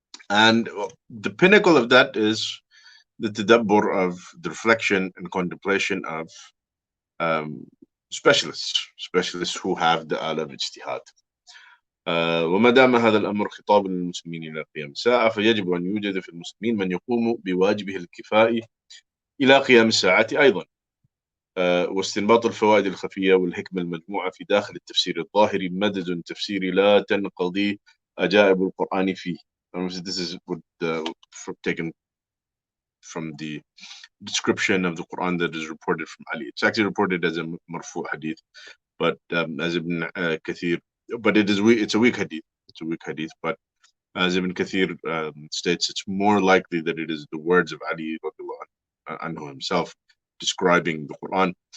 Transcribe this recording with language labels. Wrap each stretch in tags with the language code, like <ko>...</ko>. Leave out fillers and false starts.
<en>And the pinnacle of that is the tadabbur of the reflection and contemplation of specialists who have the ala of ijtihad.</en> <ar>وما دام هذا الأمر خطاب للمسلمين إلى قيام الساعة فيجب أن يوجد في المسلمين من يقوم بواجبه الكفائي إلى قيام الساعة أيضا. واستنباط الفوائد الخفية والحكمة المجموعة في داخل التفسير الظاهري مدد تفسيري لا تنقضي عجائب القرآن فيه.</ar> <en>Obviously, this is what taken from the description of the Quran that is reported from Ali. It's actually reported as a marfu hadith, but as Ibn Kathir, but it's a weak hadith. It's a weak hadith, but as Ibn Kathir states, it's more likely that it is the words of Ali anhu himself describing the Quran.</en>